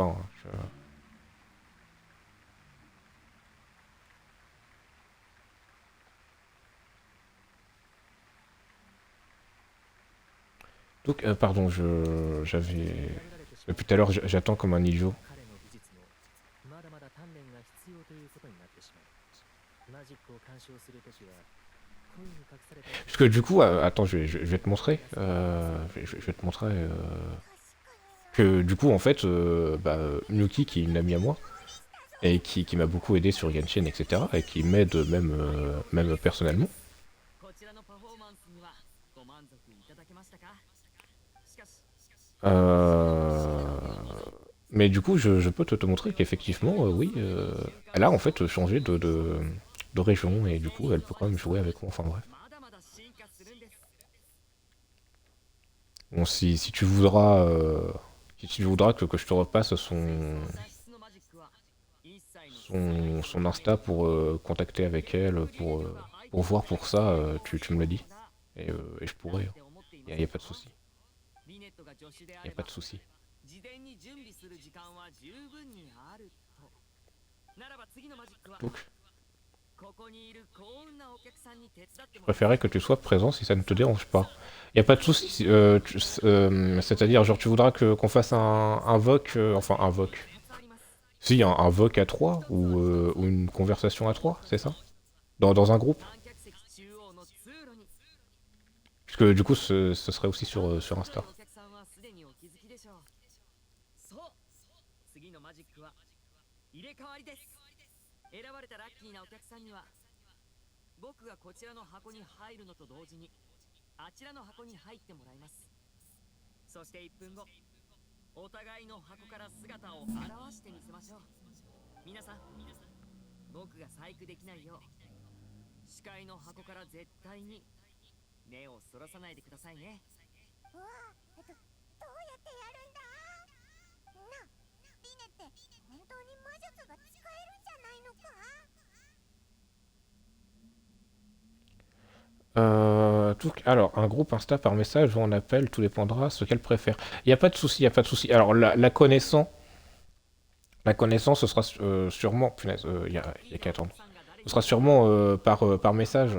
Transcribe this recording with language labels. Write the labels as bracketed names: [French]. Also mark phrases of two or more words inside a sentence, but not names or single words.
[French] Hein, Donc, pardon, j'avais... Depuis tout à l'heure, j'attends comme un idiot. [Japanese] 彼の技術もまだまだ鍛錬が必要ということになってしまうマジックを鑑賞するときは恋に隠された [French] Parce que du coup, attends, je vais te montrer. Je vais te montrer que du coup, en fait, Miyuki, qui est une amie à moi, et qui m'a beaucoup aidé sur Genshin, etc., et qui m'aide même personnellement. [Japanese] こちらのパフォーマンスにはご満足いただけましたかしかし [French] Mais du coup, je peux te montrer qu'effectivement, oui, elle a en fait changé de région, et du coup, elle peut quand même jouer avec moi. Enfin bref. [Japanese] まだまだ進化するんです [French] Bon, si tu voudras, que je te repasse [Japanese] 材質のマジックは一切の [French] son Insta pour contacter avec elle, pour voir pour ça, tu me le dis. Et je pourrais. [Japanese] って思ってい [French] Il [Japanese] ま [French] n'y a pas de souci. [Japanese] リネットが助手であ [French] Il n'y [Japanese] れ [French] a pas [Japanese] ば [French] de souci. [Japanese] 事前に準備する時間は十分にあるとならば次のマジックは [French] Donc, [Japanese] ここにいる幸運なお客さんに手伝って [French] je [Japanese] もらう [French] préférais que tu sois présent si ça ne te dérange pas. Il n'y a pas de souci. C'est-à-dire, genre, tu voudras qu'on fasse un voc, enfin un voc. [Japanese] 伝わります [French] Si, un voc à 3 ou une conversation à 3, c'est ça? Dans un groupe? [Japanese] 観客席中央の通路に [French] Puisque du coup, ce serait aussi sur Insta. [Japanese] お客さんはすでにお気づきでしょうそう次のマジックは入れ替わりです選ばれたラッキーなお客さんには僕がこちらの箱に入るのと同時にあちらの箱に入ってもらいますそして1分後お互いの箱から姿を現してみせましょう皆さん僕が細工できないよう視界の箱から絶対に目をそらさないでくださいねうわどうやってやるんだなリネって本当に魔術が使えるんじゃないのか [French] Alors, un groupe Insta par message ou en appel, tout dépendra ce qu'elle préfère. Il n'y a pas de souci, il n'y a pas de souci. Alors, la connaissance, ce sera sûrement... Punaise, il y a qu'à attendre. Ce sera sûrement par message.